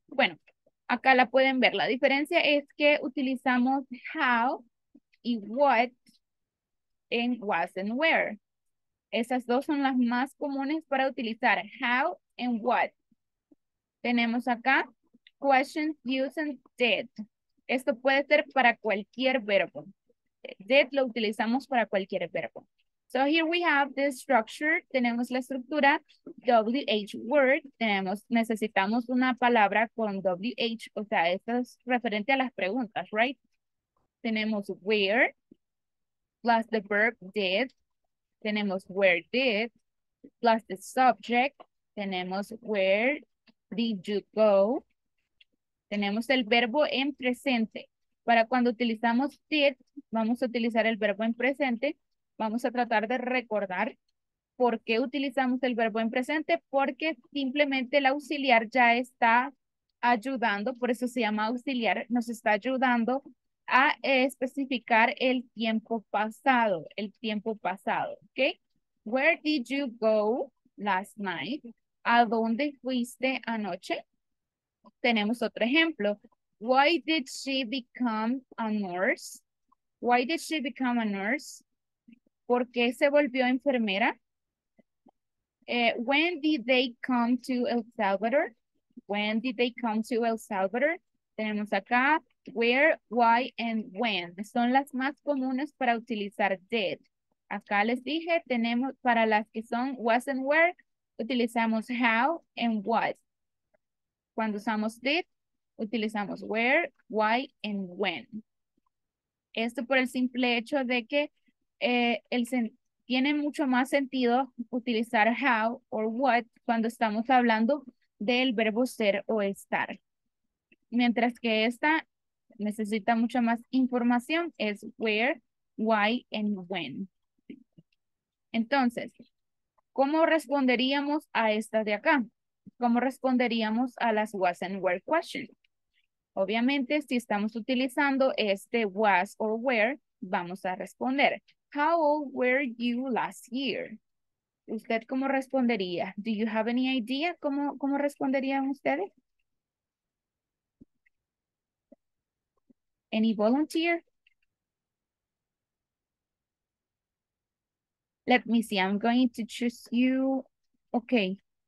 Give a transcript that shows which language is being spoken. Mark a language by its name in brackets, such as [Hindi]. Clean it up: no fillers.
[Spanish] Bueno, acá la pueden ver. La diferencia es que utilizamos how y what en [English] was and where. [Spanish] Esas dos son las más comunes para utilizar [English] how and what. [Spanish] Tenemos acá [English] questions using did. [Spanish] Esto puede ser para cualquier verbo. Did lo utilizamos para cualquier verbo. [English] So here we have the structure. [Spanish] Tenemos la estructura WH word. Necesitamos una palabra con WH. O sea, esto es referente a las preguntas, right? [English] Tenemos where plus the verb did. Tenemos where did plus the subject. Tenemos where did you go. [Spanish] Tenemos el verbo en presente. Para cuando utilizamos did, vamos a utilizar el verbo en presente. Vamos a tratar de recordar por qué utilizamos el verbo en presente. Porque simplemente el auxiliar ya está ayudando, por eso se llama auxiliar, nos está ayudando a especificar el tiempo pasado. ¿Ok? [English] Where did you go last night? [Spanish] ¿A dónde fuiste anoche? Tenemos otro ejemplo. [English] Why did she become a nurse? Why did she become a nurse? [Spanish] ¿Por qué se volvió enfermera? [English] When did they come to El Salvador? When did they come to El Salvador? [Spanish] Tenemos acá [English] where, why, and when. [Spanish] Son las más comunes para utilizar did. Acá les dije, tenemos para las que son [English] was and where, [Spanish] utilizamos [English] how and what. [Spanish] Cuando usamos did, utilizamos [English] where, why, and when. [Spanish] Esto por el simple hecho de que tiene mucho más sentido utilizar [English] how or what [Spanish] cuando estamos hablando del verbo ser o estar. Mientras que esta necesita mucha más información, es [English] where, why, and when. [Spanish] Entonces, ¿cómo responderíamos a estas de acá? ¿Cómo responderíamos a las [English] was and were questions? [Spanish] Obviamente, si estamos utilizando este [English] was or were, [Spanish] vamos a responder. [English] How old were you last year? [Spanish] ¿Usted cómo respondería? [English] Do you have any idea [Spanish] cómo responderían ustedes? [English] Any volunteer? Let me see. I'm going to choose you. Okay.